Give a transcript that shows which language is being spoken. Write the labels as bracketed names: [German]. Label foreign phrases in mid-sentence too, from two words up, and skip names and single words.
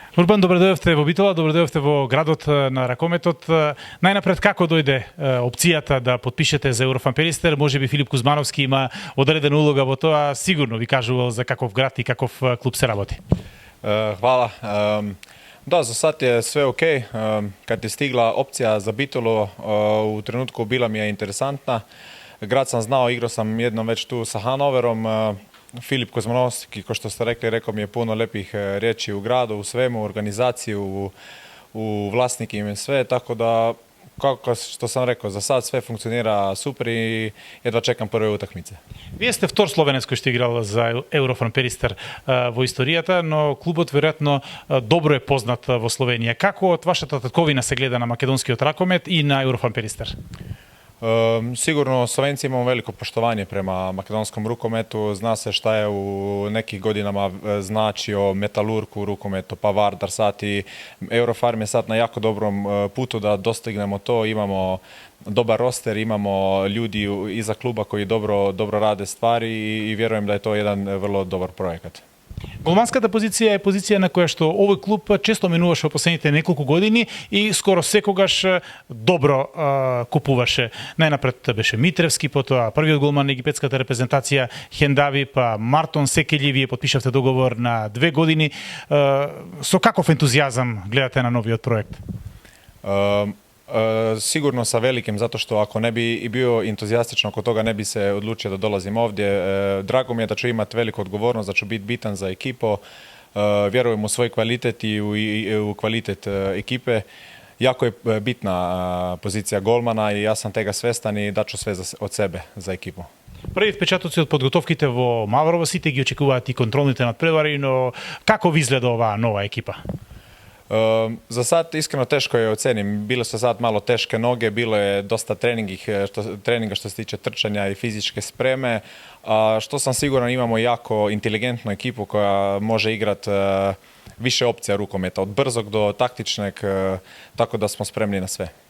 [Macedonian] Урбан, добре дојдовте во Битола, добре дојдовте во градот на ракометот. Најнапред, како дојде опцијата да подпишете за Еврофан Перистер? Може би Филип Кузмановски има одредена улога во тоа, сигурно ви кажувал за каков град и каков клуб се работи. [Bosnian] Hvala. Da, za sad je sve ok. Kad je stigla opcija za Bitolu, u trenutku bila mi je interesantna. Grad sam znao, igrao sam jednom već tu sa Hanoverom. Filip Kozmanovski, ko što ste rekli, rekao mi je puno lepih riječi u gradu, u svemu, u organizaciju, u vlasnikima i sve, tako da, kako što sam rekao, za sad sve funkcionira super i jedva čekam prve utakmice. [Macedonian] Вие сте втор словенец кој што играл за Еврофан Перистер во историјата, но клубот веројатно добро е познат во Словенија. Како од вашата татковина се гледа на македонскиот ракомет и на Еврофан Перистер? [Bosnian] Sigurno Slovenci imamo veliko poštovanje prema makedonskom rukometu. Zna se šta je u nekih godinama značio Metalurg u rukometu, pa Vardar sad i Eurofarm je sad na jako dobrom putu da dostignemo to. Imamo dobar roster, imamo ljudi iza kluba koji dobro rade stvari i vjerujem da je to jedan vrlo dobar projekat. [Macedonian] Голманската позиција е позиција на која што овој клуб често менуваше во последните неколку години и скоро секогаш добро купуваше. Најнапред беше Митревски, потоа првиот голман на египетската репрезентација Хендави, па Мартон Секели, вие подпишавте договор на 2 години. Со каков ентузијазам гледате на новиот проект? [Bosnian] Sigurno sa velikim, zato što ako ne bi i bio entuzijastičan oko toga ne bi se odlučio da dolazim ovdje. Drago mi je da ću imati veliku odgovornost, da ću biti bitan za ekipu. Vjerujem u svoj kvalitet i u kvalitet ekipe. Jako je bitna pozicija golmana i ja sam tega svestan i daću sve od sebe za ekipu. [Macedonian] Први впечатоци од подготовките во Маврово, сите ги очекуваат и контролните надпревари, но како ви изгледа оваа нова екипа? [Bosnian] Za sad iskreno teško je ocenim. Bile su sad malo teške noge, bilo je dosta treninga što se tiče trčanja i fizičke spreme. Što sam siguran, imamo jako inteligentnu ekipu koja može igrati više opcija rukometa, od brzog do taktičnog, tako da smo spremni na sve.